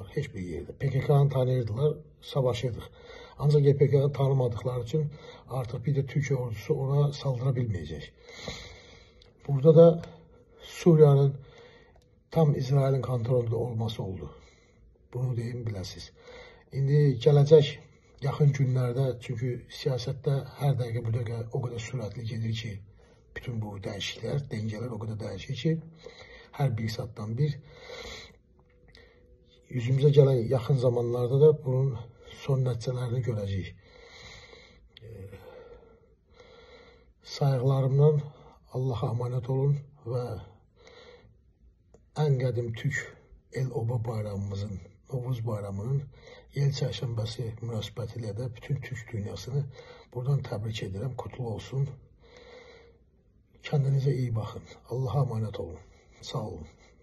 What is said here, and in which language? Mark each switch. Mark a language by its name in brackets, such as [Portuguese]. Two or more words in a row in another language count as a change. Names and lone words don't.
[Turkish] Hiçbir yerde. PKK'nı tanıyırdılar, savaşırdık. Ancak YPG'ni tanımadıkları için artık bir de Türkiye ordusu ona saldırabilmeyecek. Burada da Suriye'nin tam İsrail'in kontrolünde olması oldu. [Azerbaijani] Bunu deyin biləsiniz. İndi gələcək yaxın günlərdə, çünkü siyasette her dəqiqə bu dəqiqə [Turkish] o kadar [Azerbaijani] sürətli gedir ki, bütün bu dəyişikliklər, dengələr [Turkish] o kadar [Azerbaijani] dəyişir ki, her bir saatdan bir [Turkish] yüzümüze gelen [Azerbaijani] yaxın zamanlarda da bunun son nəticələrini görəcəyik. Sayıqlarımdan [Turkish] Allah'a emanet olun ve en [Azerbaijani] qədim Türk El-Oba bayramımızın, Novruz bayramının yel çərşənbəsi münasibətilə də bütün Türk dünyasını buradan təbrik edirəm. [Turkish] Kutlu olsun. Kendinize iyi bakın. Allah'a emanet olun. Sağ olun.